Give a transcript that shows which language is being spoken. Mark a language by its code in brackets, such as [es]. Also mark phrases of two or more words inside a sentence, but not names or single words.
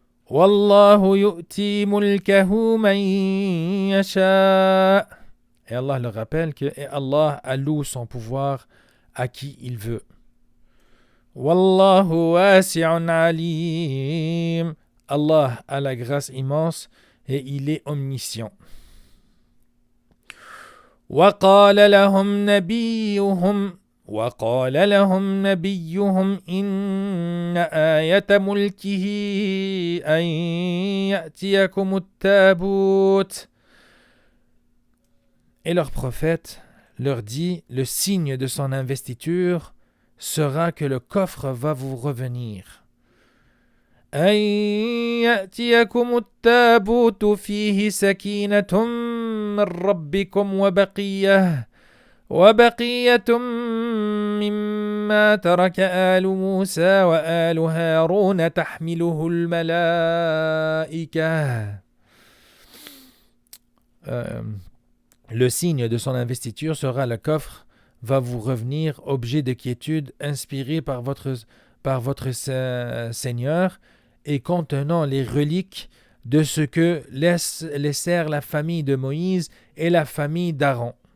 [ar] والله يؤتي ملكه من يشاء. [fr] Et Allah leur rappelle que Allah alloue son pouvoir à qui il veut. [ar] والله واسع عليم. [fr] Allah a la grâce immense et il est omniscient. [ar] وقال لهم نبيهم إن آية ملكه أن يأتيكم التابوت. [fr] Et leur prophète leur dit, le signe de son investiture sera que le coffre va vous revenir. [ar] أن يأتيكم التابوت فيه سكينة من ربكم وبقية مما ترك آل موسى وآل هارون تحمله الملائكة. [fr] Le signe de son investiture sera le coffre va vous revenir, objet de quiétude inspiré par votre Seigneur et contenant les reliques de ce que laissèrent la famille de Moïse et la famille d'Aaron.